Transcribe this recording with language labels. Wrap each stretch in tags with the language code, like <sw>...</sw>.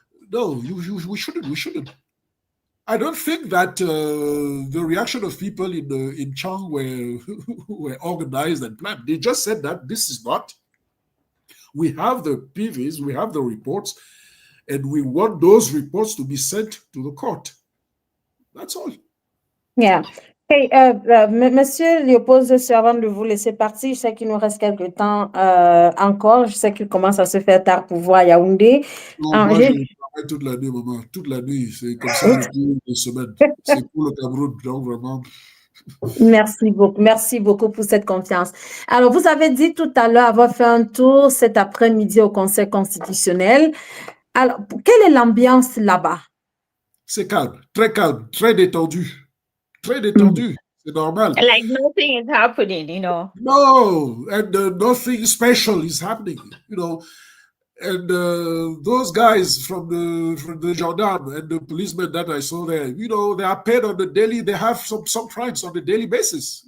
<en>No, we shouldn't. I don't think that the reaction of people in Chang were organized and planned. They just said that this is not. We have the PVs, we have the reports, and we want those reports to be sent to the court. That's all. Yeah.</en> <fr>Hey, Monsieur Léopold, avant de vous laisser partir, je sais qu'il nous reste quelques temps encore. Je sais qu'il commence à se faire tard pour voir Yaoundé. Non, moi, je travaille toute la nuit, maman. Toute la nuit. C'est comme ça depuis des semaines. C'est pour le Cameroun, donc vraiment. Merci beaucoup pour cette confiance. Alors, vous avez dit tout à l'heure avoir fait un tour cet après-midi au Conseil constitutionnel. Alors, quelle est l'ambiance là-bas? C'est calme, très détendu. Très détendu, c'est normal.</fr> <en>Like nothing is happening, you know. No, and nothing special is happening, you know. And those guys from the gendarme and the policemen that I saw there, you know, they are paid on the daily. They have some primes on the daily basis.</en>